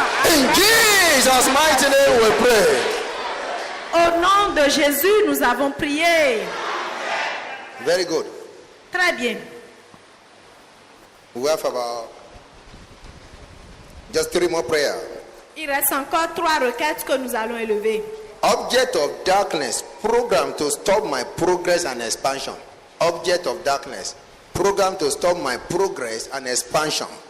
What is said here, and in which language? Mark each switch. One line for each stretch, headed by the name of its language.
English: In Jesus' mighty name we pray.
French: Au nom de Jésus, nous avons prié.
English: Very good.
French: Très bien.
English: We have about just 3 more prayers.
French: Il reste encore 3 requêtes que nous allons élever.
English: Object of darkness, program to stop my progress and expansion. Object of darkness, program to stop my progress and expansion.